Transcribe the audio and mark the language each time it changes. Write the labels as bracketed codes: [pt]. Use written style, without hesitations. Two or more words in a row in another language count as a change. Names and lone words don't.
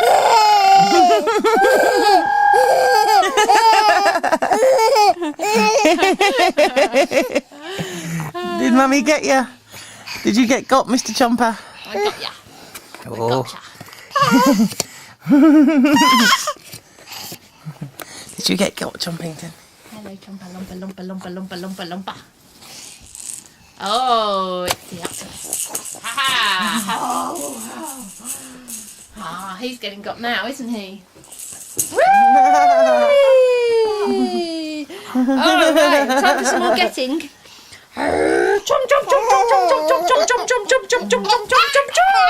[en] Did Mummy get you? Did you get got, Mr. Chomper? I got ya. Oh. Did you get got, Chompington? Hello, chompa, lumpa, lumpa, lumpa, lumpa, lumpa, lumpa. Oh, it's the octopus. Ha-ha! Ah, he's getting got now, isn't he? Whee! Alright, time for some more getting. Chomp, chomp, chomp, chomp, chomp, chomp, chomp, chomp, chomp, chomp, chomp, chomp, chomp, chomp, chomp, chomp.